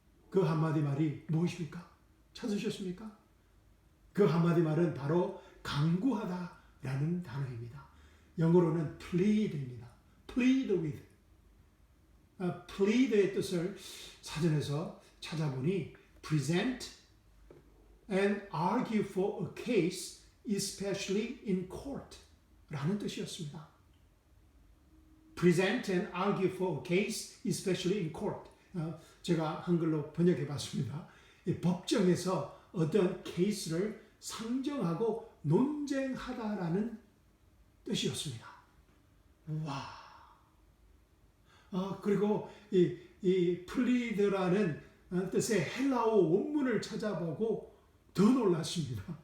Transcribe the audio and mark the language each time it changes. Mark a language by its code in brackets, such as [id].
[ko] 그 한마디 말이 무엇입니까? 찾으셨습니까? 그 한마디 말은 바로 간구하다라는 단어입니다. 영어로는 plead입니다. [en] plead with. plead의 뜻을 사전에서 찾아보니 present and argue for a case, especially in court 라는 뜻이었습니다. present and argue for a case, especially in court. [ko] 제가 한글로 번역해 봤습니다. 법정에서 어떤 케이스를 상정하고 논쟁하다라는 뜻이었습니다. 와. 그리고 이 플리드라는 뜻의 헬라어 원문을 찾아보고 더 놀랐습니다.